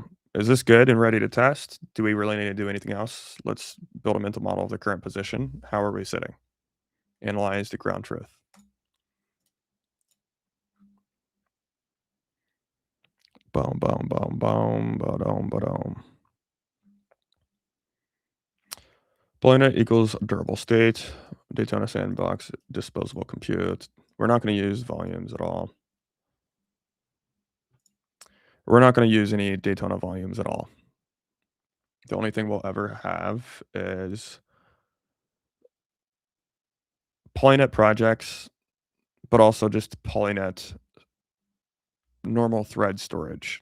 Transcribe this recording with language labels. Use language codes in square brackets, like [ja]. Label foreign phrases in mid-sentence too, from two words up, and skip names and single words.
[en] Is this good and ready to test? Do we really need to do anything else? Let's build a mental model of the current position. How are we sitting? Analyze the ground truth. Boom, boom, boom, boom, ba-dum, ba-dum. Polynet equals durable state. Daytona sandbox, disposable compute. We're not going to use volumes at all. We're not going to use any Daytona volumes at all. The only thing we'll ever have is Polynet projects, but also just Polynet normal thread storage.